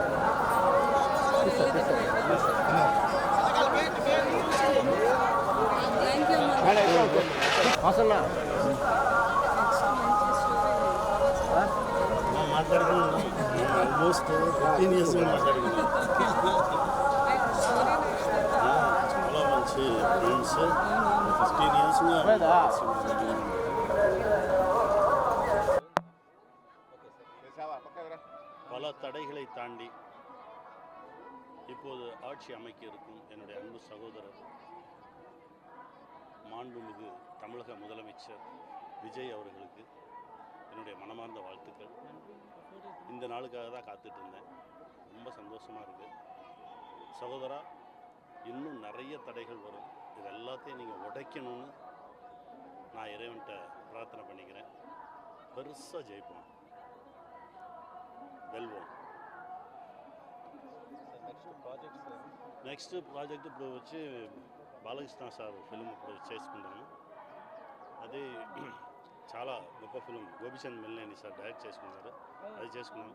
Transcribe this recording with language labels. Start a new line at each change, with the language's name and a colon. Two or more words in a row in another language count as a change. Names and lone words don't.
Telugu: అసలు మాట్లాడుకున్నాను. ఆల్మోస్ట్ 15 years మాట్లాడుకున్నాను. చాలా మంచి ఫ్రెండ్స్.
Tamil: 15 years பல தடைகளை தாண்டி இப்போது ஆட்சி அமைக்க இருக்கும் என்னுடைய அன்பு சகோதரர் மாண்புமிகு தமிழக முதலமைச்சர் விஜய் அவர்களுக்கு என்னுடைய மனமார்ந்த வாழ்த்துக்கள். இந்த நாளுக்காக தான் காத்துட்டு இருந்தேன். ரொம்ப சந்தோஷமாக இருக்குது. சகோதரா, இன்னும் நிறைய தடைகள் வரும். இது எல்லாத்தையும் நீங்கள் உடைக்கணும்னு நான் இறைவன்கிட்ட பிரார்த்தனை பண்ணிக்கிறேன். பெருசாக ஜெயிப்போம், వెల్వోమ్.
Telugu: నెక్స్ట్ ప్రాజెక్ట్ ఇప్పుడు వచ్చి బాలకృష్ణ సార్ ఫిల్మ్ ఇప్పుడు చేసుకున్నాము. అది చాలా గొప్ప ఫిల్మ్. గోపిచంద్ మెల్లేని సార్ డైరెక్ట్ చేసుకున్నారు, అది చేసుకున్నాము.